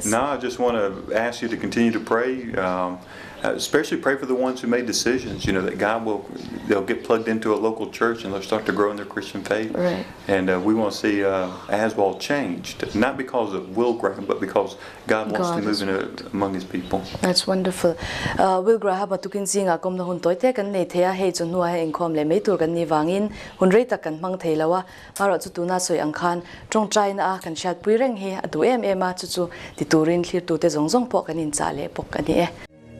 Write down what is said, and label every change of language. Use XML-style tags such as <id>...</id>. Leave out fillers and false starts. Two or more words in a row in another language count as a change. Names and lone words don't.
<en>No, I just want to ask you to continue to pray. Especially pray for the ones who made decisions, that they'll get plugged into a local church and they'll start to grow in their Christian faith. Right. And we want to see Aswell changed, not because of Will Graham, but because God wants to move among His people. That's wonderful.</en> <lus>Will Graham atukin singa kom na hun toite kan nei thea hei chun nuwa hei engkhom le mei tur kan ni wangin hun rei tak kan mang theilawa maro chu tuna soi angkhan tong trai na a kan shat pui reng hi adu em ema chu ti turin thlir tu te zong zong po kan in cha le pok kan ni e</lus>